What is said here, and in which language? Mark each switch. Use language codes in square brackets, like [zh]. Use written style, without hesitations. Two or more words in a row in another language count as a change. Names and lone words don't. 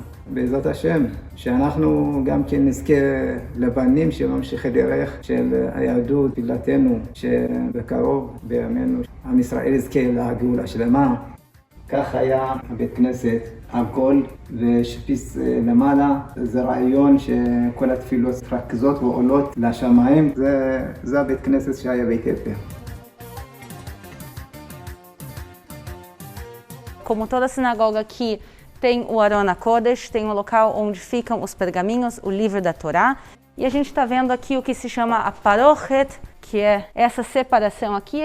[he] בעזרת השם, שאנחנו גם כן נזכה לבנים שממשיכי דרך של היהדות, תפילתנו, שבקרוב בימינו עם ישראל יזכה לגאולה שלמה. כך היה הבית כנסת עגול ושפיץ למעלה. זה רעיון שכל התפילות רכזות ועולות לשמיים. זה הבית כנסת שהיה באתיופיה. [pt] Como toda sinagoga aqui tem o [he] ארון הקודש, [pt] tem o local onde ficam os pergaminhos, o livro da Torá. E a gente está vendo aqui o que se chama a Parochet, que é essa separação aqui.